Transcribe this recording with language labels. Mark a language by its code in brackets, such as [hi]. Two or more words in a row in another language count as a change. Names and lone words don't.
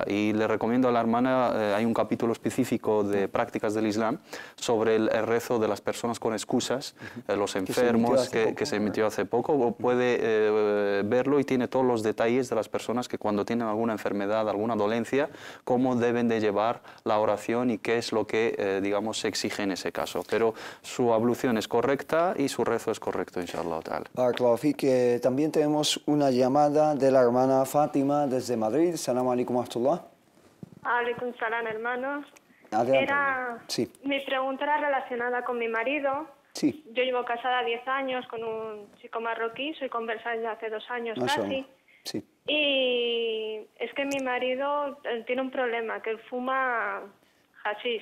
[es] Y le recomiendo a la hermana, hay un capítulo específico de prácticas del Islam sobre el rezo de las personas con excusas, los enfermos, que se emitió hace poco, puede verlo, y tiene todos los detalles de las personas que cuando tienen alguna enfermedad, alguna dolencia, cómo deben de llevar la oración y qué es lo que, digamos, se exige en ese caso. Pero su ablución es correcta y su rezo es correcto, [ar] إن شاء الله تعالى. [es] Claro, que también tenemos una llamada de la hermana Fátima desde Madrid. [ar] سلام عليكم ورحمة الله. عليكم السلام, [es] hermanos. Adelante. Sí. Mi pregunta era relacionada con mi marido. Sí. Yo llevo casada 10 años con un chico marroquí, soy conversa desde hace 2 años casi. Sí. Y es que mi marido tiene un problema, que él fuma hachís.